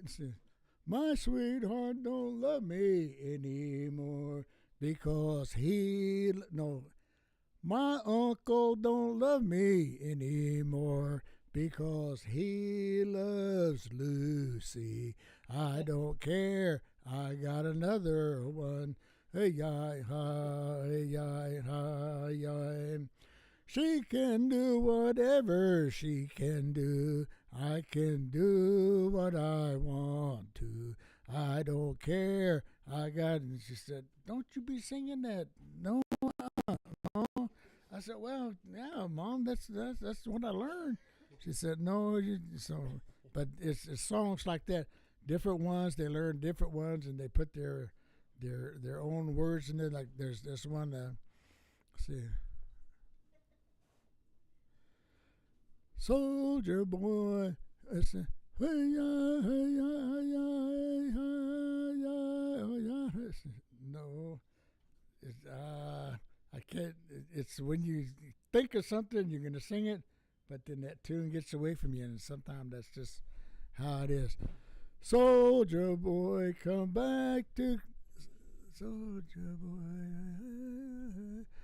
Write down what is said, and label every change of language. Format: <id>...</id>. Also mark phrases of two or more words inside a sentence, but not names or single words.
<en>See, my sweetheart don't love me anymore because my uncle don't love me anymore because he loves Lucy. I don't care. I got another one. Hey, yi, hi, yi, hi, yi. She can do whatever she can do. I can do what I want to. I don't care. I got. And she said, "Don't you be singing that." No. I said, "Well, yeah, Mom, that's what I learned." She said, "No, but it's songs like that, different ones. They learn different ones, and they put their their own words in it. Like there's this one. Let's see. Soldier boy, it's a, hey ya, hey ya, hey ya, hey ya, hey ya. No, it's I can't. It's when you think of something, you're gonna sing it, but then that tune gets away from you, and sometimes that's just how it is. Soldier boy, come back to soldier boy.</en>